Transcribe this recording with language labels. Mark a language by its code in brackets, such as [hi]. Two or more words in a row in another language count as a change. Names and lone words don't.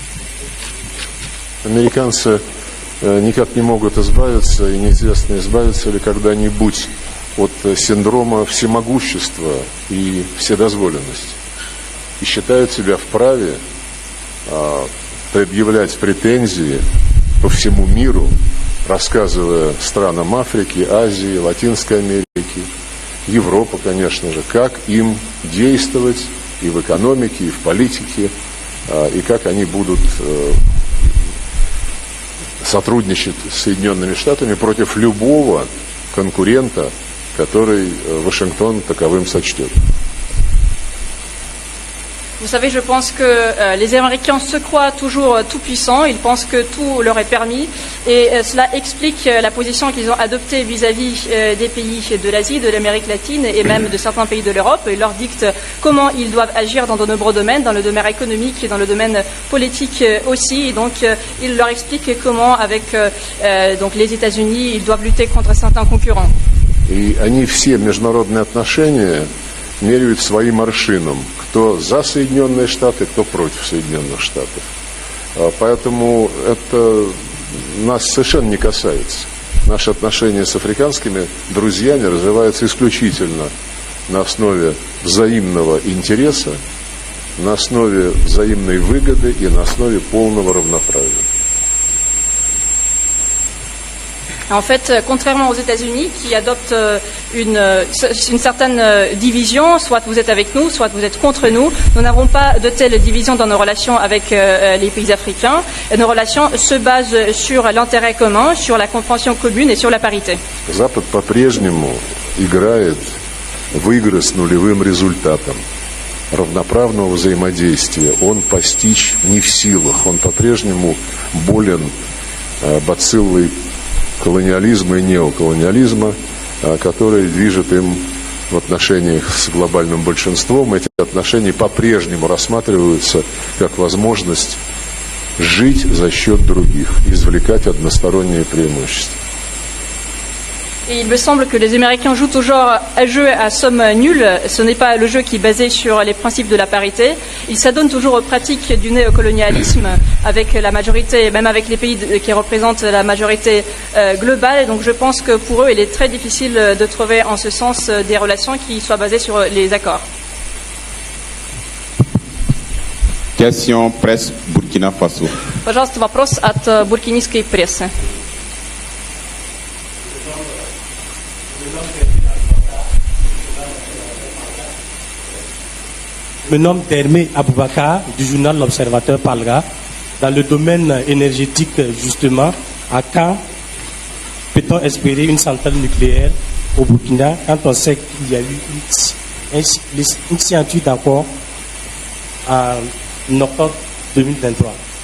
[ru] Американцы никак не могут избавиться, и неизвестно, избавятся ли когда-нибудь от синдрома всемогущества и вседозволенности. И считают себя вправе предъявлять претензии по всему миру, рассказывая странам Африки, Азии, Латинской Америки, Европы, конечно же, как им действовать и в экономике, и в политике, и как они будут сотрудничать с Соединенными Штатами против любого конкурента, который Вашингтон таковым сочтет. [fr] Vous savez, je pense que les Américains se croient toujours tout-puissants, ils pensent que tout leur est permis et cela explique la position qu'ils ont adoptée vis-à-vis des pays de l'Asie, de l'Amérique latine et même de certains pays de l'Europe. Ils leur dictent comment ils doivent agir dans de nombreux domaines, dans le domaine économique et dans le domaine politique aussi. Et donc, ils leur expliquent comment, avec donc les États-Unis, ils doivent lutter contre certains concurrents. [ru] И они все международные отношения меряют своим аршином. Кто за Соединенные Штаты, кто против Соединенных Штатов. Поэтому это нас совершенно не касается. Наши отношения с африканскими друзьями развиваются исключительно на основе взаимного интереса, на основе взаимной выгоды и на основе полного равноправия. [fr] En fait, contrairement aux États-Unis qui adoptent une certaine division, soit vous êtes avec nous, soit vous êtes contre nous, nous n'avons pas de telle division dans nos relations avec les pays africains. Et nos relations se basent sur l'intérêt commun, sur la compréhension commune et sur la parité. [ru] Запад по-прежнему играет в игры с нулевым результатом. Равноправного взаимодействия он постичь не в силах. Он по-прежнему болен бациллой колониализма и неоколониализма, который движет им в отношениях с глобальным большинством. Эти отношения по-прежнему рассматриваются как возможность жить за счет других, извлекать односторонние преимущества. [fr] Et il me semble que les Américains jouent toujours un jeu à somme nulle. Ce n'est pas le jeu qui est basé sur les principes de la parité. Ils s'adonnent toujours aux pratiques du néocolonialisme avec la majorité, même avec les pays qui représentent la majorité globale. Et donc je pense que pour eux, il est très difficile de trouver en ce sens des relations qui soient basées sur les accords. Question presse Burkina Faso. [ru] Пожалуйста, вопрос от буркинийской прессы. [fr] Je me nomme Dermé Aboubakar du journal L'Observateur Palga. Dans le domaine énergétique, justement, à quand peut-on espérer une centrale nucléaire au Burkina quand on sait qu'il y a eu une signature d'accord en octobre 2023?